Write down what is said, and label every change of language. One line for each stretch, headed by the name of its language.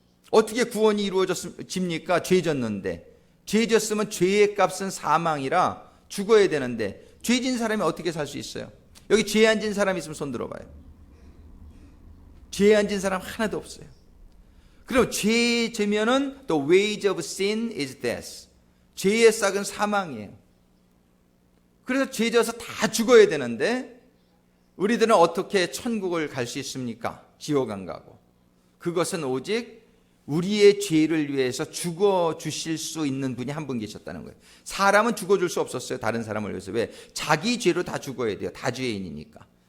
Korean: 어떻게 구원이 이루어집니까? 죄 졌는데. 죄 졌으면 죄의 값은 사망이라 죽어야 되는데, 죄 진 사람이 어떻게 살 수 있어요? 여기 죄 안 진 사람 있으면 손 들어봐요. 죄 안 진 사람 하나도 없어요. 그럼 죄 지면은
English: the wage of sin is death.
Korean: 죄의 싹은 사망이에요. 그래서 죄 져서 다 죽어야 되는데, 우리들은 어떻게 천국을 갈 수 있습니까? 지옥 안 가고. 그것은 오직 우리의 죄를 위해서 죽어 주실 수 있는 분이 한 분 계셨다는 거예요. 사람은 죽어줄 수 없었어요. 다른 사람을 위해서. 왜? 자기 죄로 다 죽어야 돼요. 다 죄인이니까.